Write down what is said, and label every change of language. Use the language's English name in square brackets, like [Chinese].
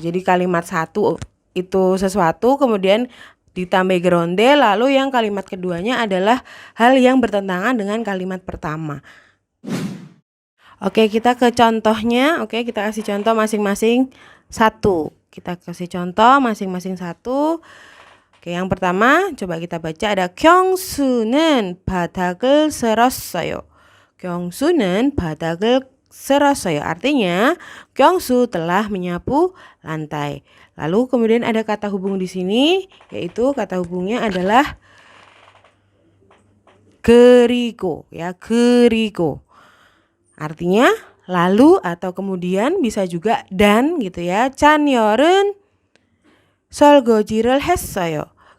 [Indonesian] Jadi kalimat satu itu sesuatu, kemudian ditambah 그런데, lalu yang kalimat keduanya adalah hal yang bertentangan dengan kalimat pertama. Oke, kita ke contohnya. Oke, kita kasih contoh masing-masing satu. Kita kasih contoh masing-masing satu. Oke, yang pertama coba kita baca ada [Korean] 경수는 바닥을 쓸었어요. 경수는 바닥을 쓸었어요. [Indonesian] Artinya 경수 telah menyapu lantai. Lalu kemudian ada kata hubung di sini, yaitu kata hubungnya adalah 그리고 ya, 그리고. Artinya lalu atau kemudian, bisa juga dan gitu ya. [Korean] 찬열은 설거지를 했어요.